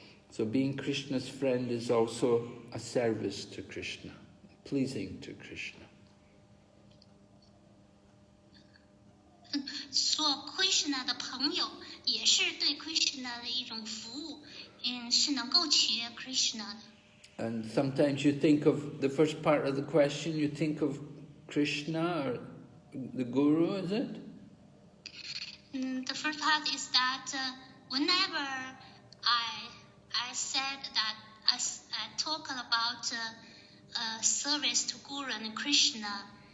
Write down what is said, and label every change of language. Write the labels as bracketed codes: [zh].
[en] So being Krishna's friend is also a service to Krishna, pleasing to Krishna. [zh] 做 Krishna 的朋友也是对 Krishna 的一种服务，是能够取悦 Krishna 的。 [en] And sometimes you think of the first part of the question, you think of Krishna or the Guru, is it? The first part is that whenever I said that I talk about service to Guru and Krishna,